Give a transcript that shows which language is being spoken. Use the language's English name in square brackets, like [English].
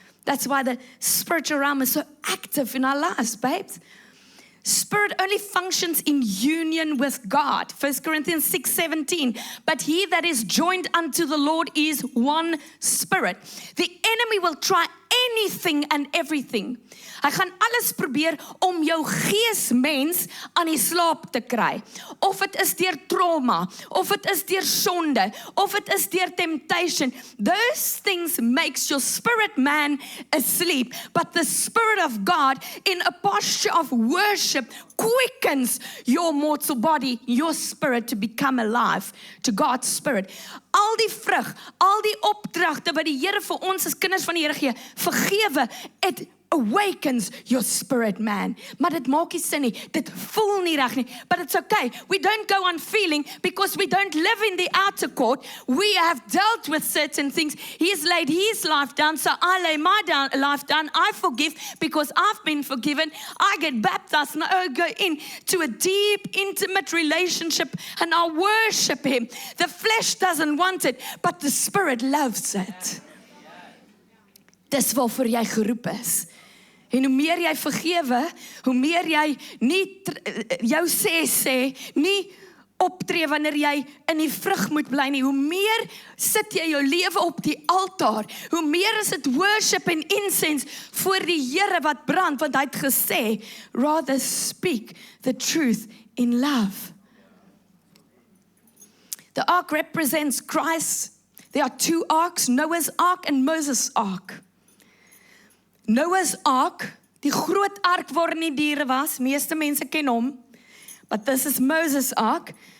[English] That's why the spiritual realm is so active in our lives, babes. Spirit only functions in union with God. 1 Corinthians 6:17. But he that is joined unto the Lord is one spirit. The enemy will try anything and everything. [Afrikaans] Hy gaan alles probeer om jou geesmens aan die slaap te kry. Of het is deur trauma, of het is deur sonde, of het is deur temptation. [English] Those things makes your spirit man asleep. But the Spirit of God in a posture of worship quickens your mortal body, your spirit to become alive to God's Spirit. [Afrikaans] Al die vrug, al die opdragte wat die Here vir ons as kinders van die Here gee, vergewe, [English] it awakens your spirit man. [Afrikaans] Maar dit maak nie sin nie, dit voel nie reg nie, [English] but it's okay. We don't go on feeling because we don't live in the outer court. We have dealt with certain things. He's laid his life down, so I lay my life down. I forgive because I've been forgiven. I get baptized and I go into a deep, intimate relationship and I worship him. The flesh doesn't want it, but the Spirit loves it. [Afrikaans] Dis waarvoor jy geroep is. En hoe meer jy vergewe, hoe meer jy nie jou sê, nie optree wanneer jy in die vrug moet bly nie, hoe meer sit jy jou lewe op die altaar, hoe meer is dit worship en incense voor die Here wat brand, want hy het gesê, [English] rather speak the truth in love. The ark represents Christ. There are 2 arks, Noah's ark and Moses' ark. Noah's ark, [Afrikaans] die groot ark waar nie diere was, meeste mense ken hom, [English] but this is Moses' ark.